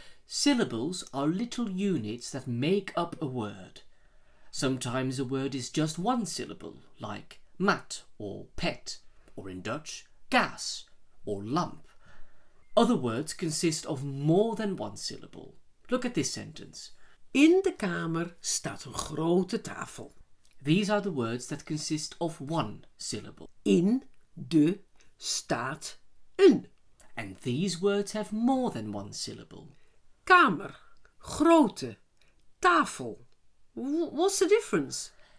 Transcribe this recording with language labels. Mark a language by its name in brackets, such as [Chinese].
[English] Syllables are little units that make up a word. Sometimes a word is just one syllable, like mat or pet, or in Dutch, gas or lamp. Other words consist of more than one syllable. Look at this sentence. [Dutch] In de kamer staat een grote tafel. [English] These are the words that consist of one syllable. [Dutch] In de staat een. [English] And these words have more than one syllable. [Dutch] Kamer, grote, tafel. [English] What's the difference?